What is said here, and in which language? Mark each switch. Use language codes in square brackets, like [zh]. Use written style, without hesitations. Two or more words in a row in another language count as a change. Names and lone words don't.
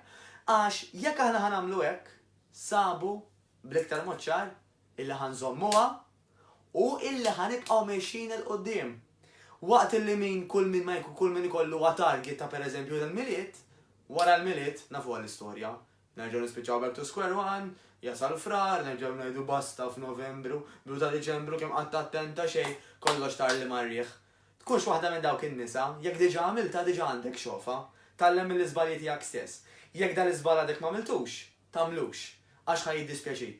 [mt] Għax jekk aħna ħanamlu hekk, sabu bl-iktar mod ċar illi ħanżommuha u illi ħanibqgħu mexjin il qudiem. Waqt illi kull min ikollu target ta' pereżempju l-miliet, wara l-miliet nafu l-istorja. Nerġgħu nispiċċaw [en] back to square one, [mt] jasal frar, nerġgħu ngħidu basta f'Novembru, bidu ta' Diċembru kemm qatt attenta xejn, kollox tar li marrieħ. Tkunx waħda minn dawk in-nisa, jekk diġà għamilta diġà għandek xofa, tallem mill-iżbalji tiegħek stess. Jekk dan l-iżbal għadek m'għamiltux, tagħmlux, għax ħaj jiddispjaċik.